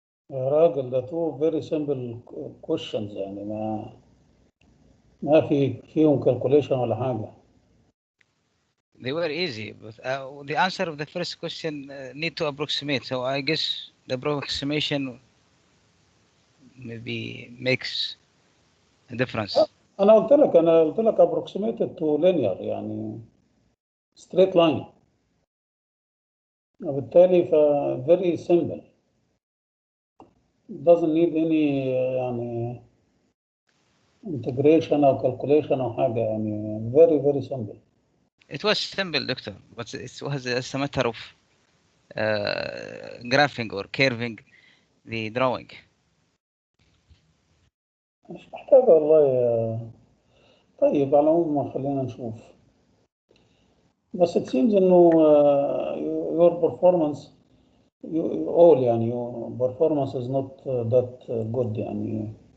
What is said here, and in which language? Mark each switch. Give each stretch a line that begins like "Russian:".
Arabic: يا راجل ده
English: two very simple questions
Arabic: يعني ما فيهم calculation ولا حاجة.
English: They were easy, but the answer of the first question need to approximate. So I guess the approximation maybe makes a difference.
Arabic: أنا قلت لك
English: approximated to linear يعني straight line.
Arabic: وبالتالي
English: very simple. Doesn't need any يعني integration أو calculation
Arabic: أو حاجة يعني
English: very simple. It was simple, Doctor, but it was a matter of graphing or curving the drawing.
Arabic: مش محتاجة والله. طيب على العموم خلينا نشوف.
English: بس it seems
Arabic: إنه
English: your performance all يعني your performance is not that good يعني.